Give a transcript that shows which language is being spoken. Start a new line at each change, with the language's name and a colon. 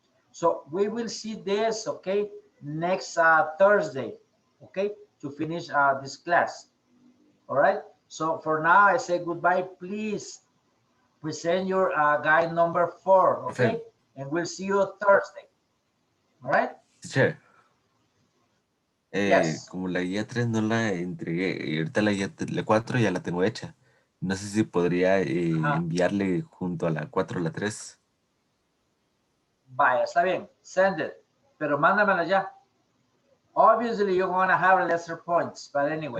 English: So we will see this, okay, next Thursday, okay, to finish this class. All right? So for now, I say goodbye. Please present your guide number 4, okay? Perfect. And we'll see you Thursday. All right? Teacher, Yes.
Spanish: como la guía 3 no la entregué, y ahorita la 4 ya la tengo hecha. No sé si podría enviarle junto a la 4 la 3. Vaya, está bien.
English: Send it.
Spanish: Pero mándamela ya.
English: Obviously, you're going to have lesser points, but anyway.